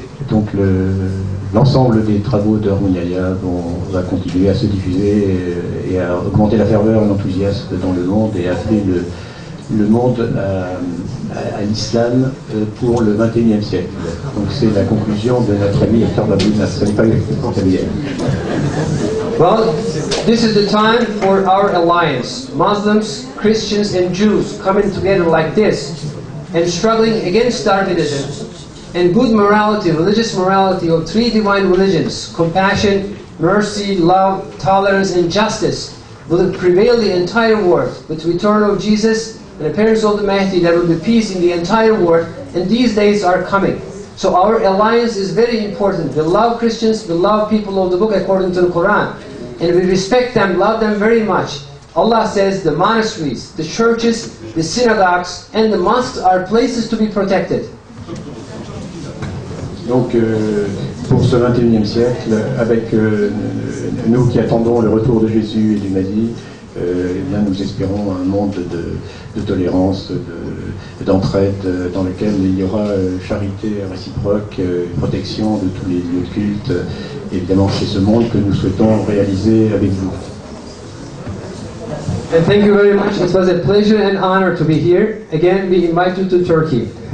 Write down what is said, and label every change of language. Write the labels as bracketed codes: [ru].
[fr] donc l'ensemble des travaux d'Harmonialia va continuer à se diffuser et à augmenter la ferveur et l'enthousiasme dans le monde et à appeler le monde à l'islam pour le XXIe siècle. Donc c'est la conclusion de notre ami Hector Babouna. Ce n'est pas pour terminer. [en] Well, this is the time for our alliance. Muslims, Christians, and Jews coming together like this and struggling against Darwinism and good morality, religious morality of three divine religions, compassion, mercy, love, tolerance, and justice will prevail the entire world. With the return of Jesus and the appearance of the Mahdi, there will be peace in the entire world, and these days are coming. So our alliance is very important. We love Christians, we love people of the book according to the Quran, and we respect them, love them very much. Allah says the monasteries, the churches, the synagogues, and the mosques are places to be protected. [fr] Donc, pour ce XXIe siècle, avec nous qui attendons le retour de Jésus et du Mahdi, eh bien, nous espérons un monde de tolérance, d'entraide, dans lequel il y aura charité réciproque, protection de tous les lieux de culte. Évidemment, c'est ce monde que nous souhaitons réaliser avec vous. [en] And thank you very much. It was a pleasure and honor to be here. Again, we invite you to Turkey.